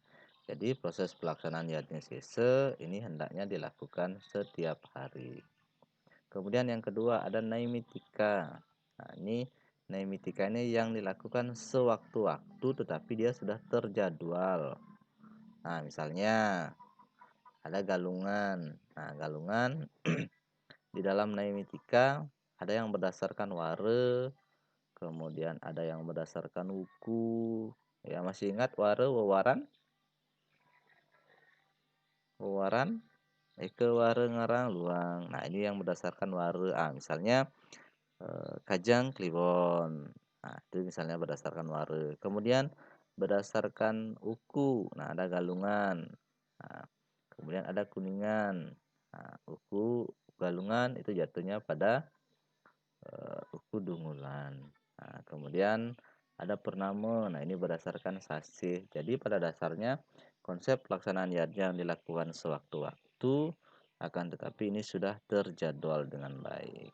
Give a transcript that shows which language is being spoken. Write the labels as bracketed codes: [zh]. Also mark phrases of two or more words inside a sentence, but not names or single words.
[id] Jadi proses pelaksanaan yatnya sese ini hendaknya dilakukan setiap hari. Kemudian yang kedua ada naimitika. Nah, ini naimitika ini yang dilakukan sewaktu-waktu tetapi dia sudah terjadwal. Nah, misalnya ada galungan. Nah, galungan di dalam naimitika ada yang berdasarkan ware, kemudian ada yang berdasarkan wuku. Ya, masih ingat ware, wewaran? Wewaran, eke, ware, ngarang, luang. Nah, ini yang berdasarkan ware. Misalnya Kajang Kliwon. Nah, itu misalnya berdasarkan ware. Kemudian berdasarkan uku. Nah, ada galungan. Nah, kemudian ada kuningan. Nah, uku, galungan itu jatuhnya pada uku dungulan. Nah, kemudian ada purnama. Nah, ini berdasarkan sasih. Jadi pada dasarnya konsep pelaksanaan yatnya yang dilakukan sewaktu-waktu, akan tetapi ini sudah terjadwal dengan baik.